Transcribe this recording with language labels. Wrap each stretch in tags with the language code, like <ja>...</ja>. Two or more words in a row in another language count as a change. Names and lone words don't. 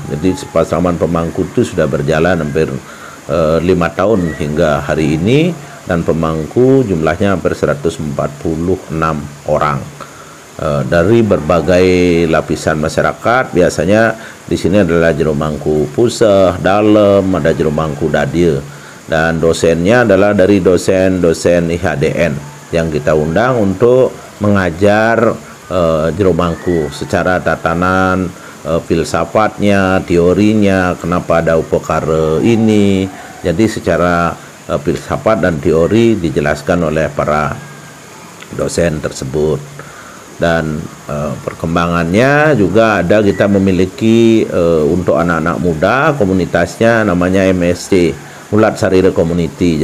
<id>Jadi Pasraman Pemangku itu sudah berjalan hampir 5 tahun hingga hari ini, dan pemangku jumlahnya hampir 146 orang dari berbagai lapisan masyarakat. Biasanya di sini adalah jero mangku puseh, dalem, ada jero mangku dadia, dan dosennya adalah dari dosen-dosen IHDN yang kita undang untuk mengajar jero mangku secara tatanan filsafatnya, teorinya, kenapa ada upakara ini. Jadi secara filsafat dan teori dijelaskan oleh para dosen tersebut. Dan perkembangannya juga ada, kita memiliki untuk anak-anak muda komunitasnya namanya MSC, Mulat Sarira Community.</id>